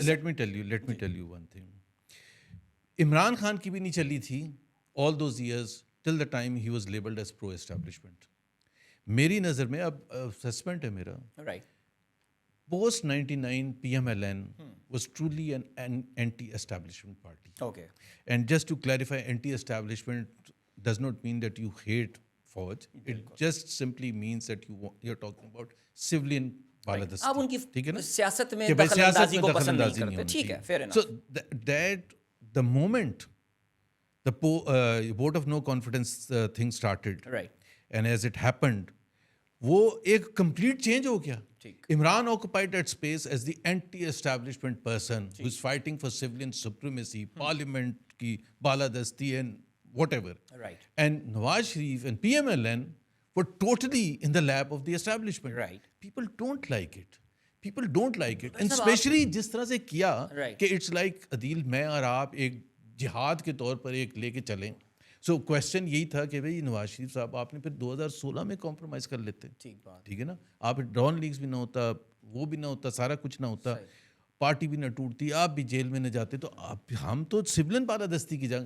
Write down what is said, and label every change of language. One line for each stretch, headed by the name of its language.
English: let me tell you one thing,
Urdu: Imran Khan کی بھی نہیں چلی تھی
English: all those years till the time he was labelled as pro establishment.
Urdu: میری نظر میں اب سسپینڈ ہے میرا,
English: post 99 PMLN was truly an anti-establishment party. Okay. And just to clarify, anti-establishment does not mean that you hate Fauj. It just simply means that you're talking about civilian balادستی.
Urdu: آپ ان کی سیاست میں دخل اندازی کو پسند نہیں کرتے. ٹھیک ہے,
English: fair enough. So that the moment the vote of no confidence thing started, and as it happened,
Urdu: وہ ایک
English: complete change
Urdu: ہو گیا.
English: Imran occupied that space as the anti-establishment person who is fighting for civilian supremacy, parliament ki baladasti and whatever. Right. And Nawaz Sharif and PMLN were totally in the lap of the establishment. Right. People don't like it. People don't like it. And especially
Urdu: جس طرح سے کیا کہ
English: it's like
Urdu: عدیل میں اور آپ ایک جہاد کے طور پر ایک لے کے چلیں. سو کویشچن یہی تھا کہ بھائی نواز شریف صاحب آپ نے پھر 2016 میں کمپرومائز کر لیتے, ٹھیک ہے نا, آپ ڈرون لیگز بھی نہ ہوتا, وہ بھی نہ ہوتا, سارا کچھ نہ ہوتا, پارٹی بھی نہ ٹوٹتی, آپ بھی جیل میں نہ جاتے, تو آپ ہم تو سولین بالادستی کی جنگ.